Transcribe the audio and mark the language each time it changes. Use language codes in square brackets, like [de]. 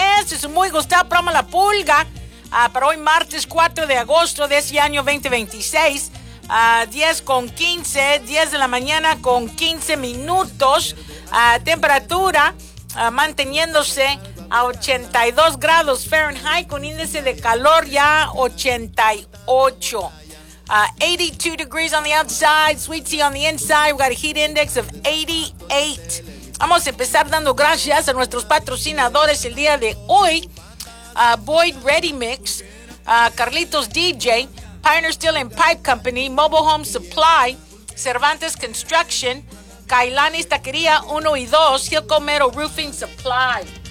[es] Este es un muy gustado programa La Pulga. Para hoy martes 4 de agosto de ese año 2026. 10 de la mañana con 15 minutos. Temperatura manteniéndose a 82 grados Fahrenheit con índice de calor ya 88. [en] 82 degrees on the outside, sweet tea on the inside. We've got a heat index of 88. [es] Vamos a empezar dando gracias a nuestros patrocinadores el día de hoy. Boyd Ready Mix, Carlitos DJ, Pioneer Steel and Pipe Company, Mobile Home Supply, Cervantes Construction, Kailani's Taquería 1 y 2, Hilco Metal Roofing Supply.